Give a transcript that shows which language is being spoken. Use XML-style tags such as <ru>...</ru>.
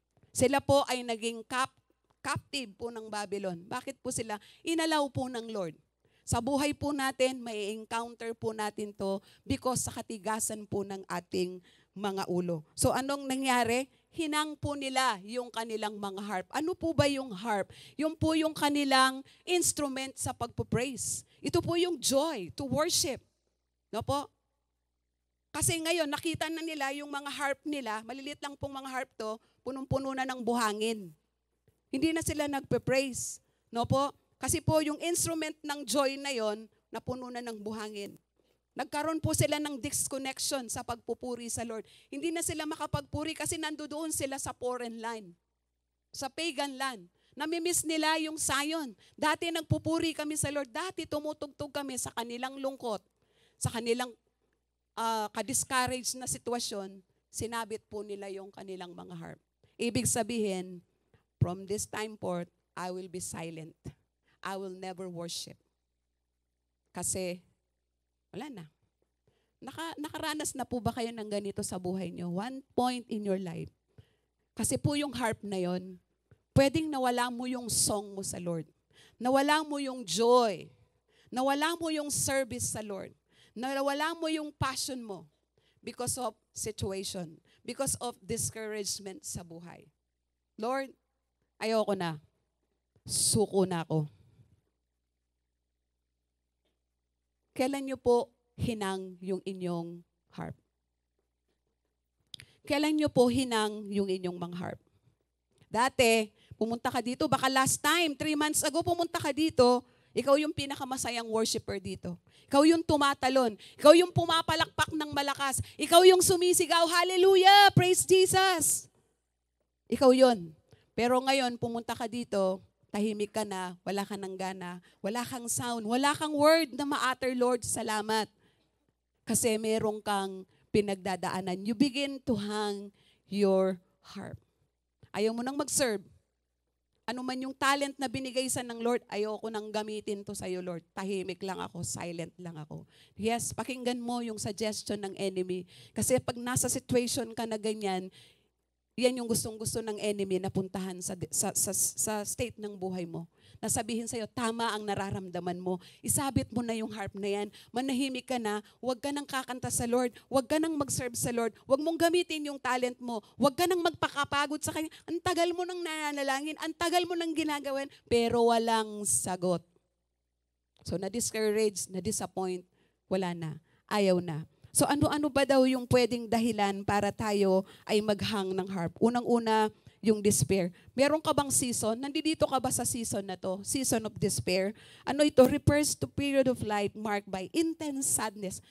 <tl>Sila po ay naging captive po ng Babylon. Bakit po sila? Inalaw po ng Lord. Sa buhay po natin, may encounter po natin to because sa katigasan po ng ating mga ulo. So anong nangyari? Hinang po nila yung kanilang mga harp. Ano po ba yung harp? Yung po yung kanilang instrument sa pagpo-praise. Ito po yung joy to worship. No po? Kasi ngayon, nakita na nila yung mga harp nila, maliliit lang pong mga harp to, punong-puno na ng buhangin. Hindi na sila nagpe-praise. No po? Kasi po yung instrument ng joy na yon, napuno na ng buhangin. Nagkaroon po sila ng disconnection sa pagpupuri sa Lord. Hindi na sila makapagpuri kasi nandoon sila sa foreign land, sa pagan land. Namimiss nila yung Zion. Dati nagpupuri kami sa Lord. Dati tumutugtog kami sa kanilang lungkot, sa kanilang ka-discouraged na sitwasyon. Sinabit po nila yung kanilang mga harp. Ibig sabihin,</tl> <en>from this time forth, I will be silent. I will never worship.</en> <tl>Kasi, wala na. Nakaranas na po ba kayo ng ganito sa buhay nyo?</tl> <en>One point in your life.</en> <tl>Kasi po yung harp na yon, pwedeng nawala mo yung song mo sa Lord. Nawala mo yung joy. Nawala mo yung service sa Lord. Nawala mo yung passion mo</tl> <en>because of situation. Because of discouragement sa buhay.</en> <tl>Lord, ayoko na. Suko na ako. Kailan nyo po hinang yung inyong harp? Kailan nyo po hinang yung inyong mga harp? Dati, pumunta ka dito, baka last time, 3 months ago, pumunta ka dito, ikaw yung pinakamasayang worshiper dito. Ikaw yung tumatalon. Ikaw yung pumapalakpak ng malakas. Ikaw yung sumisigaw, hallelujah, praise Jesus. Ikaw yun. Pero ngayon, pumunta ka dito, tahimik ka na, wala ka ng gana, wala kang sound, wala kang word na ma-utter, Lord, salamat. Kasi merong kang pinagdadaanan.</tl> <en>You begin to hang your harp.</en> <tl>Ayaw mo nang mag-serve. Ano man yung talent na binigay sa ng Lord, ayoko nang gamitin to sa'yo, Lord. Tahimik lang ako, silent lang ako. Yes, pakinggan mo yung suggestion ng enemy. Kasi pag nasa situation ka na ganyan, yan yung gustong-gusto ng enemy na puntahan sa state ng buhay mo. Nasabihin sa'yo, tama ang nararamdaman mo. Isabit mo na yung harp na yan. Manahimik ka na. Huwag ka nang kakanta sa Lord. Huwag ka nang mag-serve sa Lord. Huwag mong gamitin yung talent mo. Huwag ka nang magpakapagod sa Kanya. Ang tagal mo nang nananalangin. Ang tagal mo nang ginagawan. Pero walang sagot. So, na-discourage, na-disappoint. Wala na. Ayaw na. So, ano-ano ba daw yung pwedeng dahilan para tayo ay maghang ng harp? Unang-una, yung despair. Meron ka bang season? Nandito ka ba sa season na to?</tl> <en>Season of despair.</en> <tl>Ano ito?</tl> <en>Refers to period of life marked by intense sadness.</en>